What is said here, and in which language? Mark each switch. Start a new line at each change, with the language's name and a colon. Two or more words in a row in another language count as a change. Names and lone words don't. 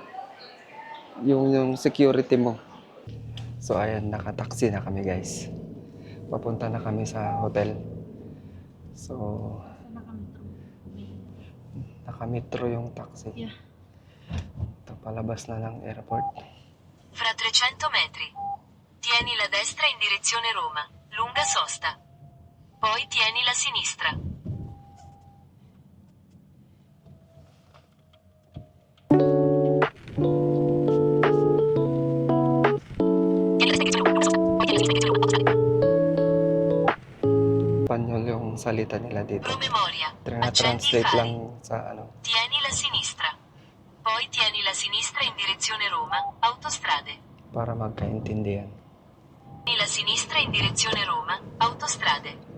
Filipino: Yung security mo. So ayan, nakataksi na kami, guys. Papunta na kami sa hotel. So, nakametro yung taxi.
English: Yeah.
Filipino: Ito, palabas na ng airport.
Italian: Fra 300 metri. Tieni la destra in direzione Roma. Lunga sosta. Poi tieni la sinistra.
Filipino: Espanyol yung salita nila dito.
Italian: Promemoria.
Filipino: Translate lang sa
Italian: Tieni la sinistra. Poi tieni la sinistra in direzione Roma. Autostrade.
Filipino: para magkaintindihan.
Italian: Tieni la sinistra in direzione Roma. Autostrade.